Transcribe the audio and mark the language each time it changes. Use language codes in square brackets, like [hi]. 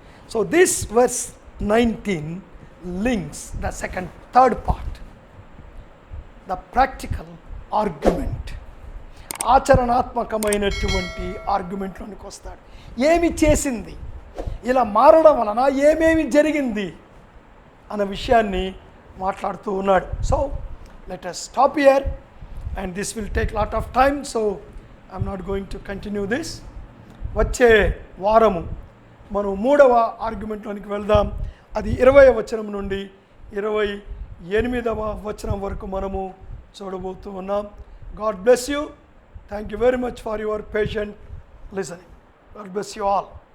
[en] So this verse 19 links the third part, the practical argument. [te] ఆచరణాత్మకమైనటువంటి ఆర్గ్యుమెంట్లోనికి వస్తాడు. ఏమి చేసింది, ఇలా మారడం వలన ఏమేమి జరిగింది అన్న విషయాన్ని మాట్లాడుతూ ఉన్నాడు. [en] So let us stop here and this will take lot of time, so I'm not going to continue this. [te] వచ్చే వారము మనం 3వ ఆర్గ్యుమెంట్లోనికి వెళ్దాం. అది 20వ వచనం నుండి 28వ వచనం వరకు మనము చూడబోతూ ఉన్నాం. [en] God bless you. Thank you very much for your patient listening. God bless you all.